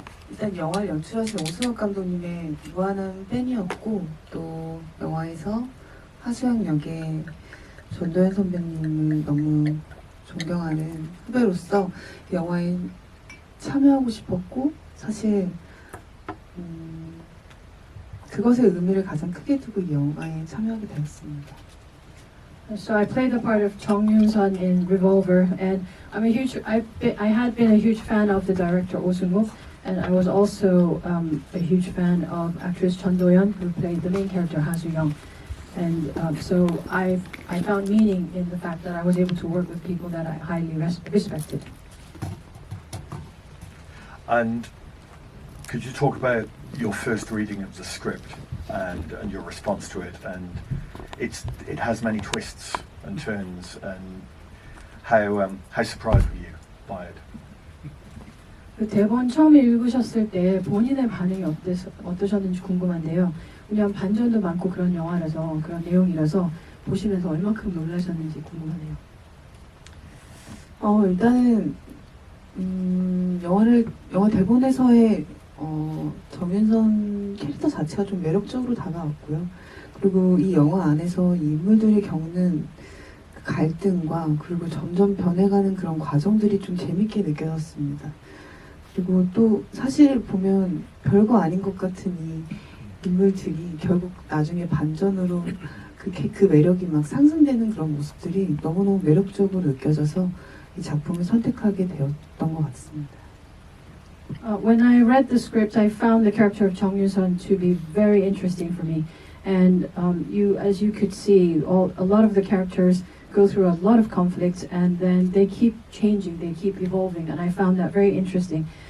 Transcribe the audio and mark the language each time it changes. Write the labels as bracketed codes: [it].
[ko] 일단 영화를 연출하신 오승욱 감독님의 무한한 팬이었고, 또 영화에서 하수영 역의 전도연 선배님을 너무 존경하는 후배로서 영화에 참여하고 싶었고, 사실 그것의 의미를 가장 크게 두고 이 영화에 참여하게 되었습니다. [en] So I played the part of Chong Yoon-sun in Revolver, and I had been a huge fan of the director Oh Seung-wook, and I was also a huge fan of actress Chun Do-yeon, who played the main character Ha Soo-young. And so I found meaning in the fact that I was able to work with people that I highly respected. And could you talk about your first reading of the script and your response to it? And it has many twists and turns. And how surprised were you by it? [ko] 그 대본 처음 읽으셨을 때 본인의 반응이 어떠셨는지 궁금한데요. 왜냐하면 반전도 많고 그런 영화라서, 그런 내용이라서 보시면서 얼마큼 놀라셨는지 궁금하네요. 일단은 영화 대본에서의 정윤선 캐릭터 자체가 좀 매력적으로 다가왔고요. 그리고 이 영화 안에서 이 인물들이 겪는 그 갈등과 그리고 점점 변해가는 그런 과정들이 좀 재밌게 느껴졌습니다. 그리고 또 사실 보면 별거 아닌 것 같은 이 인물들이 결국 나중에 반전으로 그 매력이 막 상승되는 그런 모습들이 너무너무 매력적으로 느껴져서 이 작품을 선택하게 되었던 것 같습니다. [en] When I read the script, I found the character of Chong Yoon-sun to be very interesting for me. And as you could see, a lot of the characters go through a lot of conflicts, and then they keep changing, they keep evolving, and I found that very interesting.